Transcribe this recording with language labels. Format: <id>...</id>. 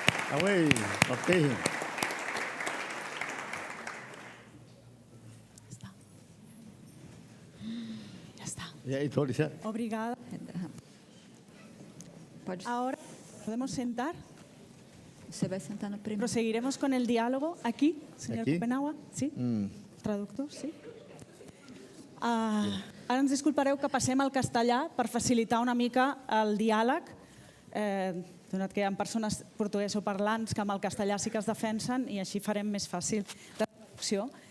<es>Away, okay. Ya está.</es> <pt>E aí, Torissa? Obrigada. Pode,</pt> <es>Ahora podemos sentar.</es> <pt>você vai sentar no primeiro.</pt> <es>Proseguiremos con el diálogo aquí, señor Aquí? Copenhaua. Sí? Traductor, sí?</es> <ca>Ara ens disculpareu que passem al castellà per facilitar una mica el diàleg, donat que hi ha persones portuguesoparlants que amb el castellà sí que es defensen i així farem més fàcil la traducció.</ca>